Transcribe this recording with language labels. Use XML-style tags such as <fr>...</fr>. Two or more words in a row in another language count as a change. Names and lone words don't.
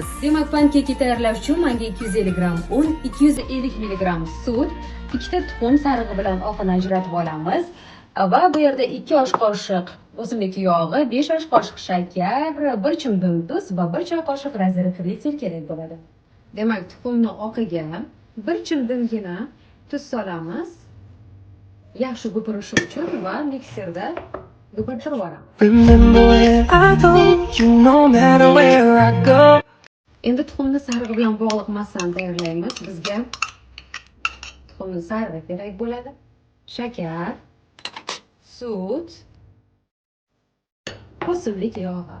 <uz>Demak, pankeki tayyorlash uchun menga 250 gramm un, 250 mg sut, 2 ta tuxum sarig'i bilan oqini ajratib olamiz va bu yerda 2 osh qoshiq o'simlik yog'i, 5 osh qoshiq shakar, 1 chimdim tuz va 1 choy qoshiq razriqli kerak bo'ladi. Demak, tuxumni oqiga 1 chimdimgina tuz solamiz. Yaxshi gupirishi uchun va mikserda gupirtirib olamiz.</uz> <en>Remember where I go, you no matter where I go.</en> <uz>Endi tuxumni sarig'i bilan bog'liq massani tayyorlaymiz. Bizga tuxumni sarig'i kerak bo'ladi. Shakar, sut, o'simlik yog'i.</uz>